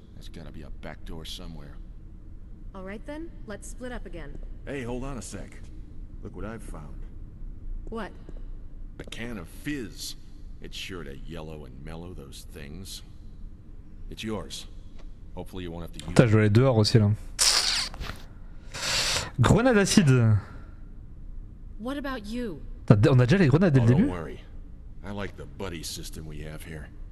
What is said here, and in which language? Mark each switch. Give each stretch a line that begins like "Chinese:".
English: There's gotta be a back door somewhere. All right then, let's split up again. Hey, hold on a sec. Look what I've found. What? A can of fizz. It's sure to yellow and mellow those things. It's yours. Hopefully you won't have to use
French: Putain, je dois aller dehors aussi là. Grenade acide.
English: What about you?
French: On a déjà les grenades dès le
English: Oh, don't
French: début?
English: worry. I like the buddy system we have here.